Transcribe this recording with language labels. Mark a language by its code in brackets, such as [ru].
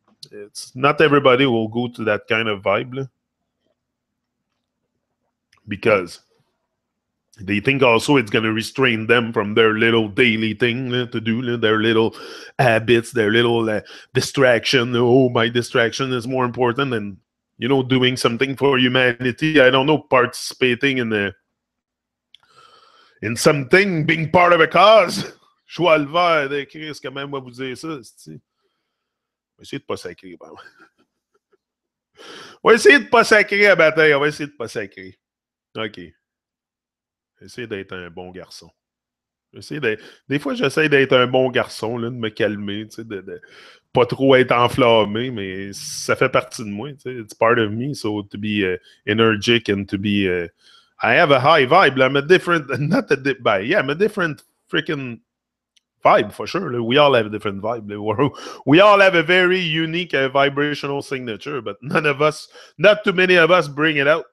[en] It's not everybody will go to that kind of vibe, because they think also it's going to restrain them from their little daily thing to do, their little habits, their little distraction. Oh, my distraction is more important than, doing something for humanity. I don't know, participating in something, being part of a cause. [fr] Choix le vert de Chris, quand même, moi vous dire ça, c'est... On va essayer de pas sacrer. On va essayer de pas sacrer à bataille. On va essayer de pas sacrer. OK. Essayer d'être un bon garçon. Des fois, j'essaie d'être un bon garçon, de me calmer, de pas trop être enflammé, mais ça fait partie de moi. [en] It's part of me. So to be energetic and to be... I have a high vibe. I'm a different... I'm a different freaking vibe for sure. We all have a different vibe. We all have a very unique vibrational signature, but none of us, not too many of us, bring it out.